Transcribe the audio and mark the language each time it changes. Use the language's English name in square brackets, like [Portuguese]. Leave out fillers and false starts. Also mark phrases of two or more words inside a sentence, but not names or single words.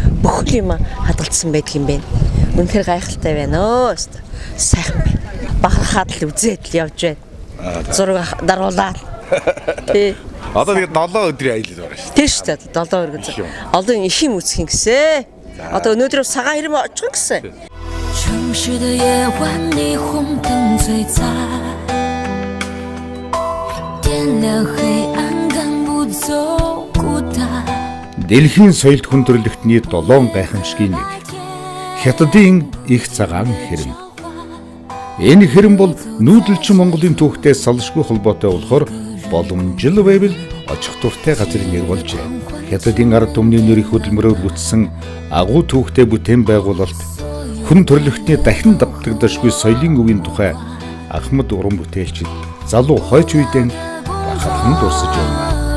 [Mongolian] Бүхэл юмаа хадгалсан байдаг юм байна. Үнэхээр гайхалтай байна. Сайхан байна. Бахархаад л үзээд л явж байна. Зураг даруулаад. Тий. Одоо тэгээд 7 өдрийн аялал байна шүү. Тийм шүү дээ. 7 өдөр. Одоо их юм үсэх юм гэсэн. Одоо өнөөдөр цагаан хэрэм очих гэсэн. [Chinese] 城市的夜晚，霓虹灯最在，点亮黑暗，赶不走孤单。 [Mongolian] Дэлхийн соёлт хүндрэлтний 7 гайхамшигын нэг. Хятадын их цагаан хэрэм. Энэ хэрэм бол нүүдэлчин Монголын түүхтэй салшгүй холбоотой болохоор боломжтой байвал очих дуртай газрын нэр болжээ. Хятадын ард түмний нэрийг хөдөлмөрөөр бүтсэн агуу түүхтэй бүтээн байгуулалт хүн төрлөختний дахин давтагдашгүй соёлын өвийн тухай Ахмад уран бүтээлчид залуу хойч үедээ бахархан дурсаж байна.